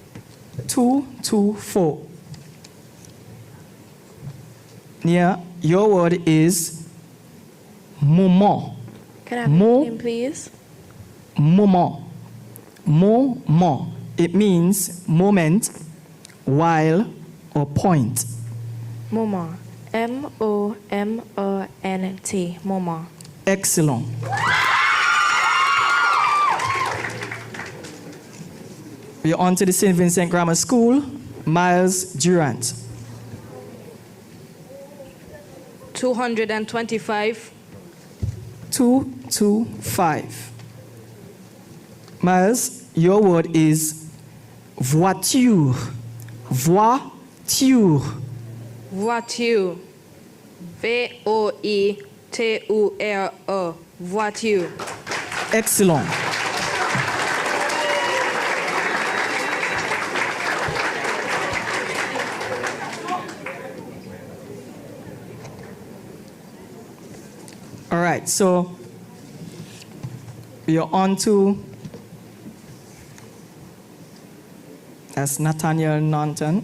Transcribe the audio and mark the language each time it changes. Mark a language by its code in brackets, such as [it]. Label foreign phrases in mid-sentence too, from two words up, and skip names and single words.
[en] 224. Nia, your word is moment. Can I have the meaning, please? Moment. Moment. It means moment, while, or point. Moment. M-O-M-O-N-T. Moment. Excellent. We are on to the St. Vincent Grammar School, Miles Durant. 225. 225. Miles, your word is voiture. Voiture. Voiture. V-O-I-T-U-R-E. Voiture. Excellent. All right, so we are on to, that's Nathaniel Norton.